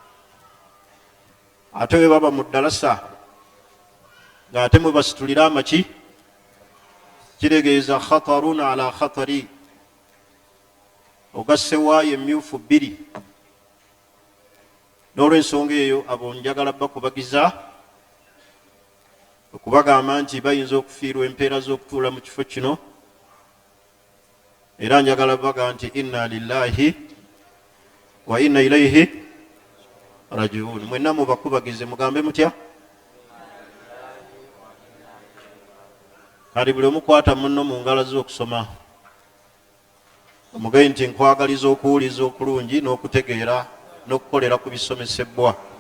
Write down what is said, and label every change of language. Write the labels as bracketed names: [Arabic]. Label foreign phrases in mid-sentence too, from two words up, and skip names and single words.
[Ganda] Ate we baba mu ddalasa ng'ate mwe basitulira amaki, kiregeeza [Arabic] خطر على خطر, [Ganda] ogasse waayo emyufu bbiri. N'olw'ensonga eyo abo njagala bakubagiza okubagamba nti bayinza okufiirwa empeera z'okutuula mu kifo kino, era njagala baga nti [Arabic] إنا لله وإنا إليه راجعون. [Ganda] Mwenna mubakubagize mugambe mutya? Kali buli omukwata munno mu ngalo z'okusoma, omugee nti nkwagaliza okuwuliza okulungi n'okutegeera n'okukolera ku bisomesebwa.